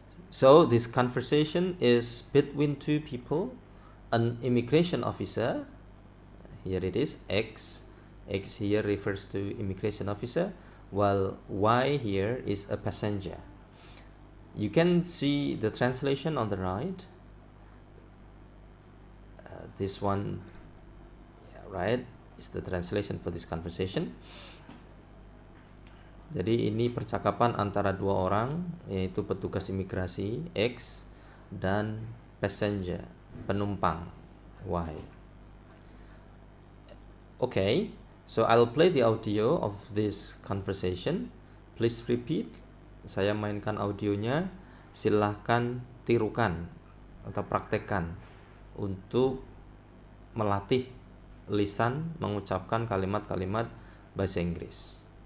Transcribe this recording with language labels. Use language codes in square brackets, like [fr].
[en] So this conversation is between two people, an immigration officer, here it is X, X here refers to immigration officer, while Y here is a passenger. You can see the translation on the right. This one, yeah, right, is the translation for this conversation. [id] Jadi ini percakapan antara dua orang, yaitu petugas imigrasi X dan passenger, penumpang Y. [en] Okay, so I'll play the audio of this conversation. Please repeat. [id] Saya mainkan audionya. Silahkan tirukan atau praktekkan untuk melatih lisan mengucapkan kalimat-kalimat bahasa Inggris.